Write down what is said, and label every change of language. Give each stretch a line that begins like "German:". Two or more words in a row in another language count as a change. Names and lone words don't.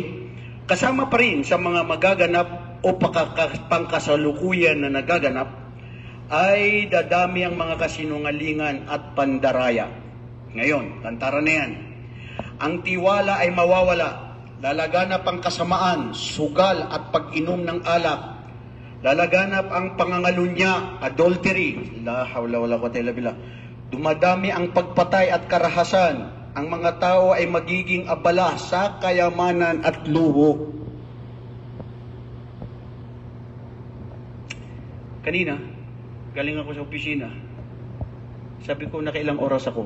Filipino: Kasama pa rin sa mga magaganap o pangkasalukuyan na nagaganap ay dadami ang mga kasinungalingan at pandaraya. Ngayon, tantara na yan. Ang tiwala ay mawawala. Lalaganap ang kasamaan, sugal at pag-inom ng alak. Lalaganap ang pangangalunya, adultery.
Arabic: لا حول ولا قوة إلا بالله.
Filipino: Dumadami ang pagpatay at karahasan. Ang mga tao ay magiging abala sa kayamanan at luho. Kanina, galing ako sa opisina. Sabi ko, nakailang oras ako?